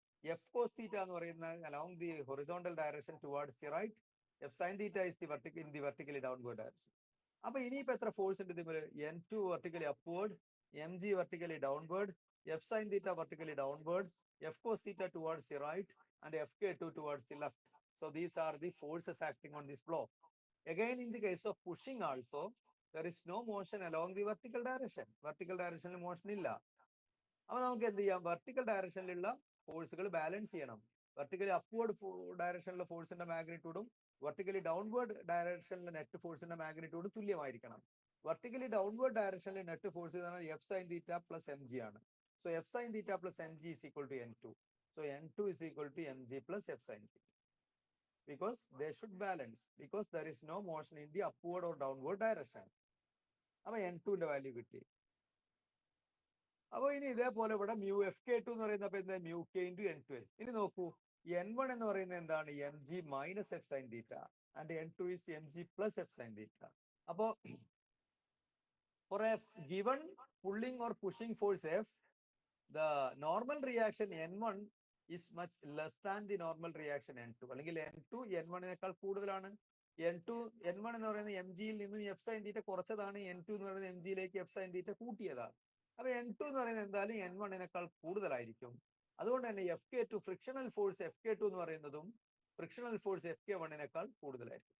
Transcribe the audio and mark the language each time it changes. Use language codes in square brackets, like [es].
[en] F cos theta [ml] എന്ന് പറയുന്ന [en] Along the horizontal direction towards the right, F sine theta is the in the vertically downward direction. [ml] അപ്പൊ ഇനിയിപ്പോ എത്ര force ഉണ്ട് ഇതിൽ? [en] N two vertically upward, M G vertically downward, F sine theta vertically downward, F cos theta towards the right and F K two towards the left. So these are the forces acting on this block. Again, in the case of pushing also, there is no motion along the vertical direction. Vertical direction motion [ml] illa. അപ്പോൾ നമുക്ക് എന്ത് ചെയ്യാം? Vertical ഡയറക്ഷനിലുള്ള ഫോഴ്സുകൾ balance ചെയ്യണം. Vertically upward ഡയറക്ഷനിലുള്ള ഫോഴ്സിന്റെ മാഗ്നിറ്റ്യൂഡും vertically downward ഡയറക്ഷനിലെ net ഫോഴ്സിന്റെ മാഗ്നിറ്റ്യൂഡും തുല്യമായിരിക്കണം. Vertically downward ഡയറക്ഷനിലെ net force എന്ന് പറഞ്ഞാൽ F sine theta plus M G ആണ്. [en] So F sine theta plus M G is equal to N two. So N two is equal to M G plus F sine theta. Because they should balance, because there is no motion in the upward or downward direction. [ml] അപ്പൊ N ടുന്റെ value കിട്ടി. അപ്പൊ ഇനി ഇതേപോലെ ഇവിടെ mu F K two എന്ന് പറയുന്നത് എന്താ? Mu K into N two. ഇനി നോക്കൂ, എൻ വൺ എന്ന് പറയുന്നത് എന്താണ്? [en] M G minus F sine theta and N two is M G plus F sine theta. അപ്പോ for a given pulling or pushing force F, the normal reaction N1 is much less than the normal reaction N2. [ml] അല്ലെങ്കിൽ N2 N1നേക്കാൾ കൂടുതലാണ്. N2 N1 എന്ന് പറയുന്നത് M ജിയിൽ നിന്നും F sine theta കുറച്ചതാണ്. N2 എന്ന് പറയുന്നത് M ജിയിലേക്ക് എഫ് സൈൻ തീറ്റ കൂട്ടിയതാണ്. അപ്പൊ N2 എന്ന് പറയുന്നത് എന്തായാലും N1നേക്കാൾ കൂടുതലായിരിക്കും. അതുകൊണ്ട് തന്നെ F K two frictional force F K two എന്ന് പറയുന്നതും ഫ്രിക്ഷണൽ ഫോഴ്സ് എഫ് കെ വണ്ണിനേക്കാൾ കൂടുതലായിരിക്കും.